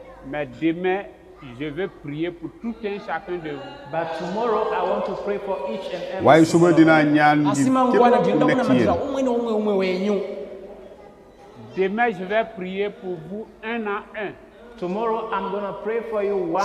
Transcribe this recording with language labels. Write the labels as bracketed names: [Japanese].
[French] Mais demain, je vais prier pour tout un chacun de vous. [English] But tomorrow I want to pray for each and every. [Wolof] waaye suba dinaa ñaan ngir képp ku nekk ci yéen. [French] Demain, je vais prier pour vous un à un. [English] Tomorrow I'm going to pray for you one